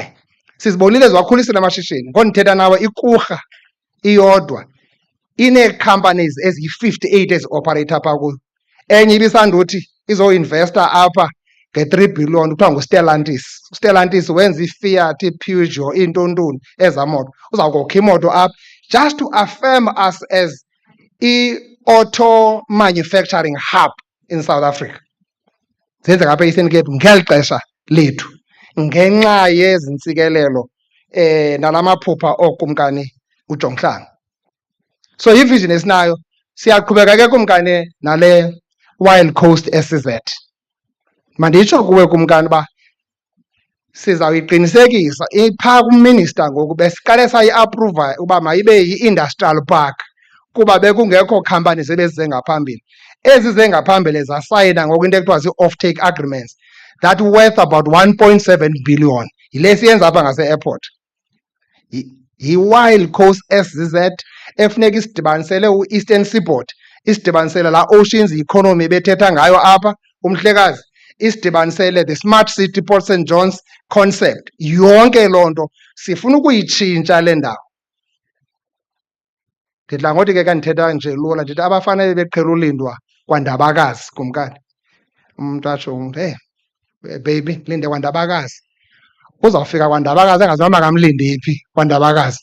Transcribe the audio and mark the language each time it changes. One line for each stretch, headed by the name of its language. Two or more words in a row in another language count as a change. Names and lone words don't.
Xhosa: Sizibonile zwakhulisela amashishini ngondithetha nawe ikurha iyodwa inee-companies eziyi-58 ezi-operate apha kuyo. Enye ibisanduthi izo-investa apha nge-3 billion kuthiwa nguStellantis. uStellantis wenza iFiat, iPeugeot, iintontoni ezaa moto. Uzawukokha imoto apha
English: just to affirm us as
Xhosa: i-
English: auto manufacturing hub in South Africa.
Xhosa: Zenzeka apha e-Eastern Cape ngeli xesha lethu ngenxa yezi ntsikelelo nala maphupha ookumkani uJonghlanga. So ivision esinayo siyaqhubeka ke kumkani nale Wild Coast SEZ. Manditsho kuwe kumkani uba sizawuyiqinisekisa iphaa kuminister ngoku besiqale sayi-aphruva uba mayibe yi-
English: industrial park
Xhosa: kuba bekungekho companies ebezize ngaphambili. Ezize ngaphambili zasayina ngoku into ekuthiwa zii-
English: off-take agreements that worth about 1.7 billion.
Xhosa: Yile siyenza apha ngase-airport. Yi-Wild Coast SEZ efuneka isidibanisele u-Eastern Seaboard, isidibanisele laa
English: oceans economy
Xhosa: bethetha ngayo apha umhlekazi, isidibanisele
English: the smart city Port St John's concept.
Xhosa: Yonke loo nto sifuna ukuyitshintsha le ndawo. Ndidla ngothi ke kandithetha nje lula ndithi abafana beqhela ulindwa kwaNdabakazi kumkani. Umntu atsho hey baby linde kwaNdabakazi. Uzawufika kwaNdabakazi engaziwa makamlinde phi kwaNdabakazi.